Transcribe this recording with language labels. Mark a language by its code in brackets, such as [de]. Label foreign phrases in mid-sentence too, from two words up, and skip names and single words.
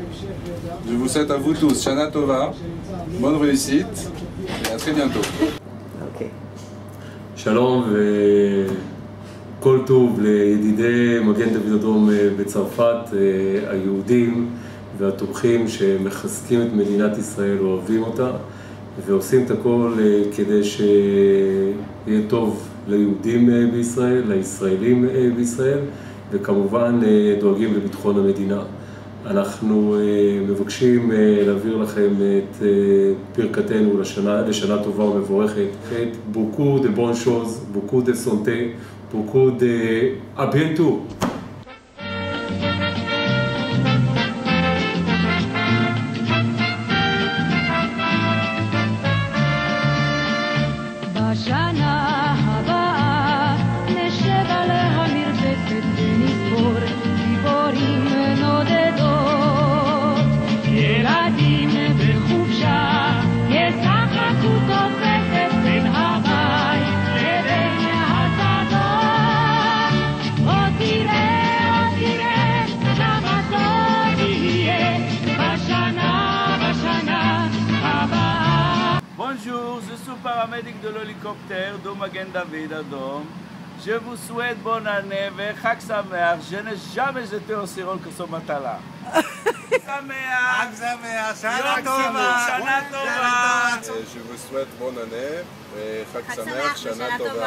[fr] Je vous souhaite à vous tous [he] שנה טובה, [fr] bonne réussite et à très bientôt. [he] שלום וכל טוב לידידי מגן דוד אדום בצרפת, היהודים והתומכים שמחזקים את מדינת ישראל, אוהבים אותה ועושים את הכל כדי שיהיה טוב ליהודים בישראל, לישראלים בישראל וכמובן דואגים לביטחון המדינה. אנחנו מבקשים להעביר לכם את ברכתנו לשנה טובה ומבורכת. [fr] את beaucoup de bonnes choses, beaucoup de santé, beaucoup de à bientôt. [he] בשנה הבאה נשב על המרפסת ונזכור ציפורים נודדות, ילדים בחופשה ישחקו תופסת בין הבית לבין השדות. עוד תראה כמה טוב יהיה בשנה הבאה. [fr] Bonjour, je suis paramédic de l'hélicoptère de Magen David Adom. Je vous souhaite bonne année et [he] חג שמח. [fr] Je n'ai jamais été aussi heureux que ce matin-là. [he] חג שמח, שנה טובה! [fr] Je vous souhaite bonne année et [he] חג שמח, שנה טובה.